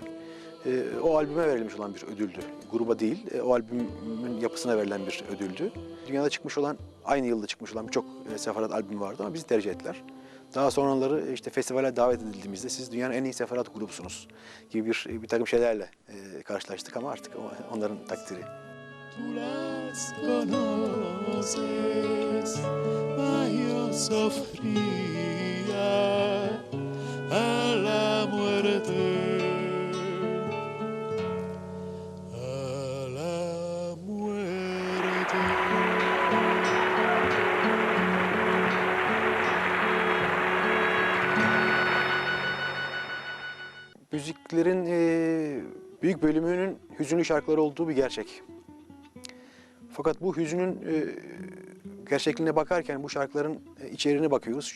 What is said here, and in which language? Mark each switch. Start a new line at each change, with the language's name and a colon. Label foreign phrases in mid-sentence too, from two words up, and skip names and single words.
Turkish: O albüme verilmiş olan bir ödüldü. Gruba değil, o albümün yapısına verilen bir ödüldü. Dünyada çıkmış olan, aynı yılda çıkmış olan birçok sefarat albümü vardı ama bizi tercih ettiler. Daha sonraları işte festivale davet edildiğimizde siz dünyanın en iyi sefarat grubusunuz gibi bir takım şeylerle karşılaştık ama artık onların takdiri.
Ladino: Tú las conoces, mas yo sufría a la muerte, a la muerte.
Turkish: Müziklerin büyük bölümünün hüzünlü şarkıları olduğu bir gerçek. Fakat bu hüzünün gerçekliğine bakarken bu şarkıların içeriğine bakıyoruz.